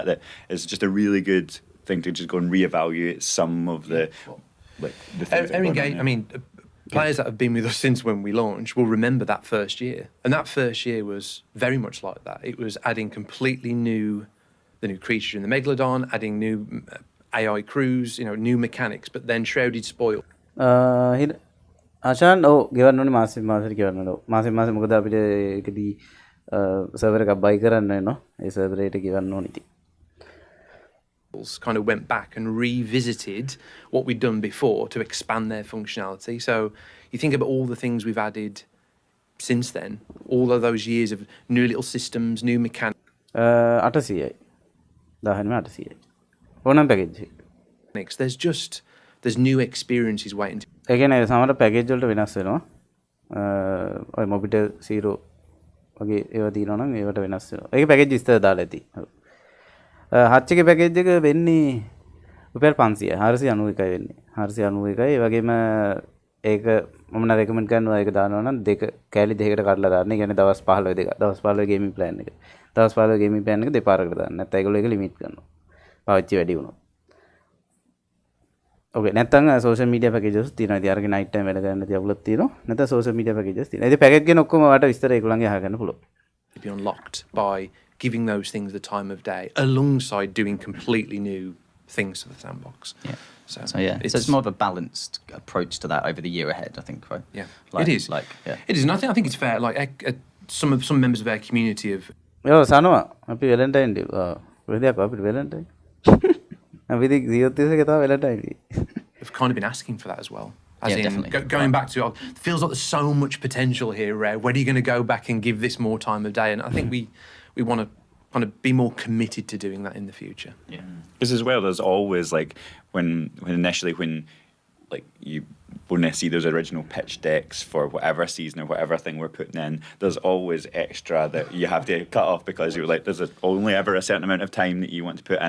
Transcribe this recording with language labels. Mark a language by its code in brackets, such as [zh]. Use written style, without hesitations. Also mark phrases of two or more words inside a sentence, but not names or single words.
[en] That is just a really good thing to just go and reevaluate some of the things. Players that have been with us since when we launched will remember that first year. And that first year was very much like that. It was adding completely the new creature in the Megalodon, adding new AI crews, new mechanics, but then Shrouded spoiled. [si] ආශාන් ගෙවන්න ඕනේ මාසෙට ගෙවන්න ඕනේ. මාසෙ මොකද අපිට ඒකදී සර්වර් එකක් බයි කරන්න වෙනවා. ඒ සර්වර් එකට ගෙවන්න ඕනේ ඉතින්. [en] labels kind of went back and revisited what we'd done before to expand their functionality. So you think about all the things we've added since then, all of those years of new little systems, new mechanics. [si] 800යි 10 800යි ඕනම් පැකේජ් එක. [en] There's new experiences waiting. [si] ඒ කියන්නේ සමහර පැකේජ් වලට වෙනස් වෙනවා. ඔය මොබිටෙල් 0 වගේ ඒවා තියෙනවා නම් ඒවට වෙනස් වෙනවා. ඒක පැකේජ් විස්තර දාලා ඇති. හච් එකේ පැකේජ් එක වෙන්නේ රුපියල් 500යි 491යි වෙන්නේ. 491යි. ඒ වගේම ඒක මම නම් රෙකමන්ඩ් කරනවා ඒක දානවා නම් දෙක කැලි දෙකකට කඩලා දාන්න. ඒ කියන්නේ දවස් 15 දෙක. දවස් 15 [en] gaming plan [si] එක. දවස් 15 [en] gaming plan [si] එක දෙපාරකට දාන්න. නැත්නම් ඒගොල්ලෝ ඒක ලිමිට් කරනවා. පාවිච්චි වැඩි වුණොත්. ඕකේ නැත්නම් [en] social media packages [si] තියෙනවා. ඉතින් අරගෙන [en] night time [si] වැඩ කරන්න තියවලුත් තියෙනවා. නැත්නම් [en] social media packages [si] තියෙනවා. ඉතින් පැකේජ් ගැන ඔක්කොම වට විස්තර ඒගොල්ලන්ගේ අහගන්න පුළුවන්. [en] Be unlocked by giving those things the time of day alongside doing completely new things to the sandbox. Yeah. So it's more of a balanced approach to that over the year ahead, I think, right? Yeah, like, it is. It is, and I think it's fair. Like some members of our community have. [si] ඔව් සනවා අපි [en] Valentine day [si] වෙලෙක් අපිට වැලන්ටයින් අපි ඉතින් 31 එක තමයි [en] Valentine day. Have kind of been asking for that as well. As Yeah, in, definitely. going back to it feels like there's so much potential here, Ray. When are you going to go back and give this more time of day? And I think we want to kind of be more committed to doing that in the future. Yeah. Because as well, there's always like when initially like you when I see those original pitch decks for whatever season or whatever thing we're putting in, there's always extra that you have to cut off because you're like there's only ever a certain amount of time that you want to put in.